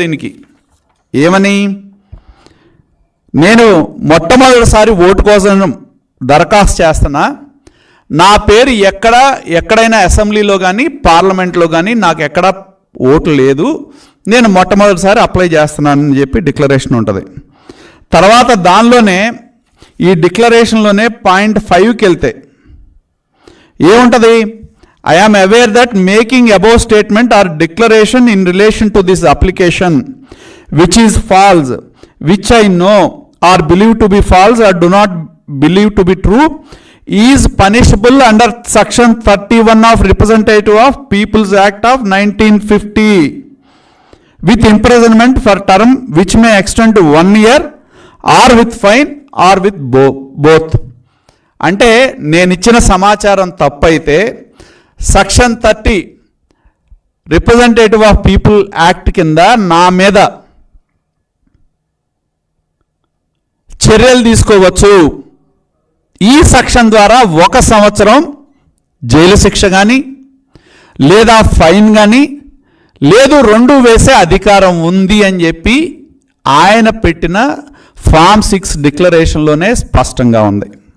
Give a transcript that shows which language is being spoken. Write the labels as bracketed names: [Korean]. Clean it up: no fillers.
[Telugu] దీనికి ఏమని? నేను మొట్టమొదటిసారి ఓటు కోసం దరఖాస్తు చేస్తున్నా, నా పేరు ఎక్కడైనా అసెంబ్లీలో కానీ పార్లమెంట్లో కానీ నాకు ఎక్కడ ఓటు లేదు, నేను మొట్టమొదటిసారి అప్లై చేస్తున్నానని చెప్పి డిక్లరేషన్ ఉంటుంది. తర్వాత దానిలోనే ఈ డిక్లరేషన్లోనే పాయింట్ 5కి వెళ్తే ఏముంటుంది? [English] I am aware that making above statement or declaration in relation to this application which is false, which I know or believe to be false or do not believe to be true, is punishable under section 31 of Representative of People's Act of 1950 with imprisonment for term which may extend to 1 year or with fine or with both. [Telugu] అంటే నేను ఇచ్చిన సమాచారం తప్పైతే section 30 representative of people act కింద నా మీద చర్యలు తీసుకోవచ్చు. ఈ సెక్షన్ ద్వారా 1 సంవత్సరం జైలు శిక్ష కానీ లేదా ఫైన్ కానీ లేదు 2 వేసే అధికారం ఉంది అని చెప్పి ఆయన పెట్టిన ఫామ్ 6 డిక్లరేషన్లోనే స్పష్టంగా ఉంది.